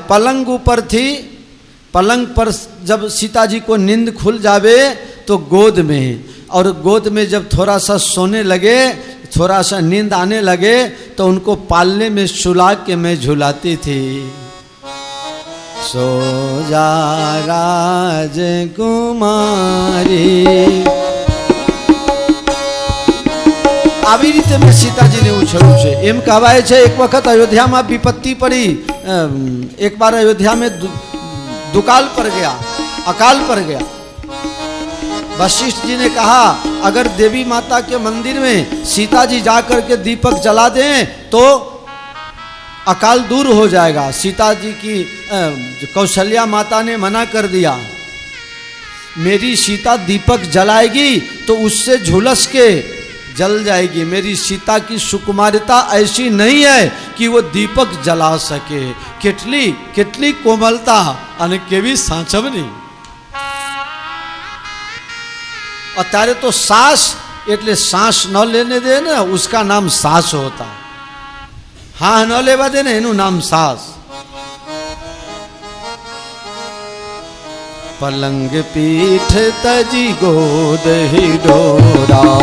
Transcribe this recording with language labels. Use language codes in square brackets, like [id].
[hi] पलंग ऊपर थी, पलंग पर जब सीता जी को नींद खुल जावे तो गोद में, और गोद में जब थोड़ा सा सोने लगे, थोड़ा सा नींद आने लगे तो उनको पालने में सुला के मैं झुलाती थी. सो जा राजकुमारी, [gu] આવી રીતે મેં સીતાજીને ઉછળ્યું છે. એમ કહેવાય છે એક વખત અયોધ્યામાં વિપત્તિ પડી, [hi] एक बार अयोध्या में दुकाल पड़ गया, अकाल पड़ गया. वशिष्ठ जी ने कहा अगर देवी माता के मंदिर में सीता जी जाकर के दीपक जला दें तो अकाल दूर हो जाएगा. सीता जी की कौशल्या माता ने मना कर दिया. मेरी सीता दीपक जलाएगी तो उससे झुलस के जल जाएगी। मेरी सीता की सुकुमारिता ऐसी नहीं है कि वो दीपक जला सके। [gu] કેટલી કેટલી कोमलता અને કેવી સાચવણી। અત્યારે તો સાસ એટલે [hi] सांस न लेने दे ना, उसका नाम सास होता। [gu] हाँ न लेवा दे ना, एनु नाम सास। [hi] पलंग पीठ तजी गोद ही डोरा,